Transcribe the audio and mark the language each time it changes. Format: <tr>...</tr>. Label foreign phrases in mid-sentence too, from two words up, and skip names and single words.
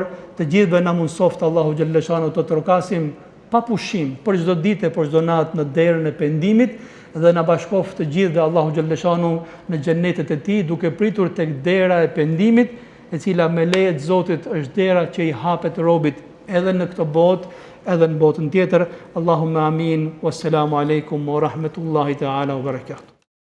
<sq>Të gjithëve na mundsoft Allahu xhallashanuhu të trokasim pa pushim për çdo ditë, për çdo natë në derën e pendimit, dhe na bashkoft të gjithë dhe Allahu xhalleshanu në xhennetet e tij, duke pritur tek dera e pendimit, e cila me lejet Zotit është dera që i hapet robit edhe në këtë botë, edhe në botën tjetër.</sq> <ar>اللهم آمين. والسلام عليكم ورحمة الله تعالى وبركاته.</ar>